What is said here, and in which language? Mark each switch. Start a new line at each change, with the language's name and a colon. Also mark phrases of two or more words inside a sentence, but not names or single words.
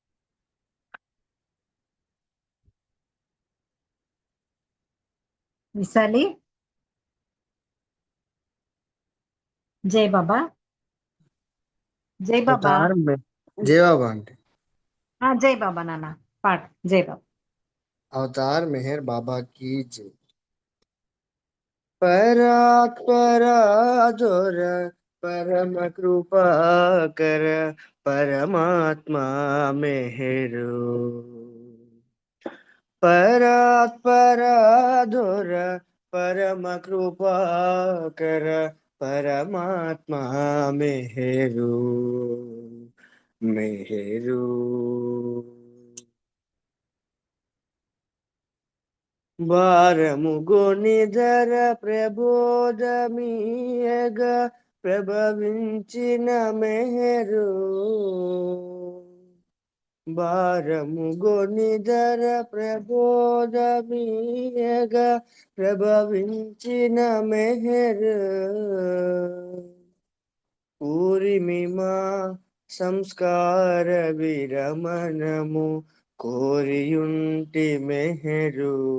Telugu: విశాలి. జై బాబా. జై బాబా. జై బాబా అంటే జై బాబా నాన్న పాడు. జై బాబా.
Hindi: अवतार मेहर बाबा की जय। परात्परा जोर परम कृपा कर, परमात्मा मेहरो। परात्परा जोर परम कृपा कर, परमात्मा मेहरो मेहरो।
Telugu: భారము గోనిధర ప్రబోధమీయగ, ప్రభవించిన మెహరు భారము గొనిదర ప్రబోధమీయగా ప్రభవించిన మెహరు ఊరిమిమా సంస్కార విరమణము కోరియుంటి మెహరు